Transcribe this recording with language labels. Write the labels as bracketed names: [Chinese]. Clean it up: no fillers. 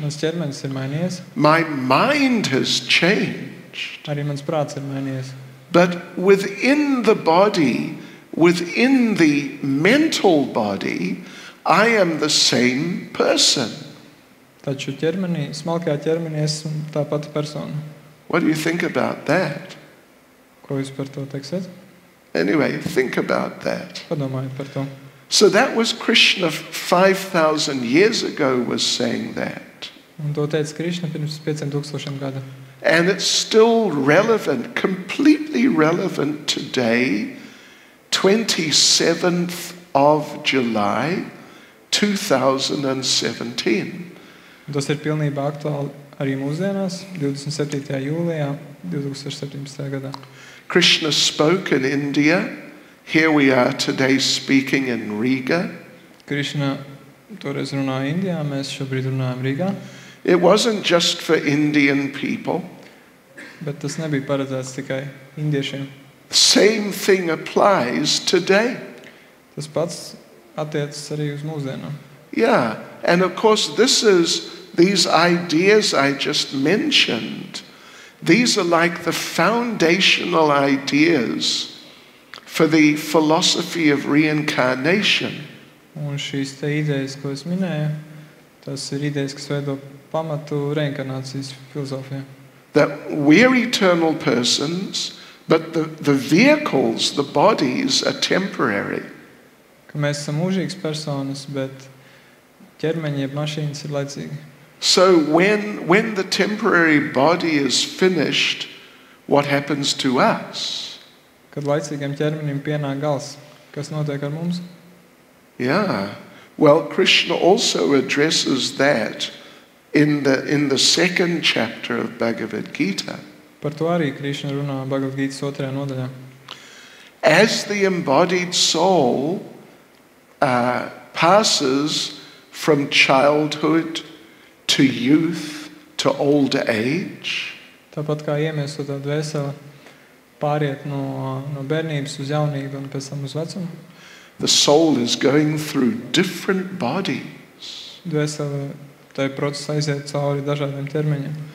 [Latvian] Mans ķermenis ir mainījies, [English] My mind has changed. [Latvian] arī mans prāts ir mainījies. [English] But within the body, within the mental body, I am the same person. [Latvian] Taču ķermenī, smalkajā ķermenī esmu tā pati persona. [English] What do you think about that? [Latvian] Ko jūs par to teiksiet? [English] Anyway, think about that. [Latvian] Padomājiet par to. [English] So that was Krishna 5,000 years ago was saying that. [Latvian] Un to teica Krišna pirms 5000 gadu. [English] And it's still relevant, completely relevant today, 27th of July, 2017. [Latvian] Un tas ir pilnībā aktuāli arī mūsdienās, 27. jūlijā 2017. gadā. [English] Krishna spoke in India. Here we are today speaking in Riga. [Latvian] Krišna toreiz runāja Indijā, mēs šobrīd runājam Rīgā. [English] It wasn't just for Indian people. [Latvian] Bet tas nebija paredzēts tikai indiešiem. [English] Same thing applies today. [Latvian] Tas pats attiecas arī uz mūsdienām. [English] Yeah, and of course these ideas I just mentioned, these are like the foundational ideas for the philosophy of reincarnation. [Latvian] Un šīs te idejas, ko es minēju, tas ir idejas, kas veido pamatu reinkarnācijas filozofijā. [English] That we're eternal persons, but the vehicles, the bodies are temporary. [Latvian] Ka mēs esam mūžīgas personas, bet ķermeņi jeb mašīnas ir laicīgi. [English] So when the temporary body is finished, what happens to us? [Latvian] Kad laicīgiem ķermenim pienāk gals, kas notiek ar mums? [English] Yeah. Well, Krishna also addresses that in the second chapter of Bhagavad Gita. [Latvian] Par to arī Krišna runā Bhagavad Gītas 2. nodaļā. [English] As the embodied soul passes from childhood to youth to old age, [Latvian] Tāpat kā iemiesotā dvēsele pāriet no bērnības uz jaunību un pēc tam uz vecumu. [English] The soul is going through different bodies. [Latvian] Dvēsele tai procesā aiziet cauri dažādiem ķermeņiem.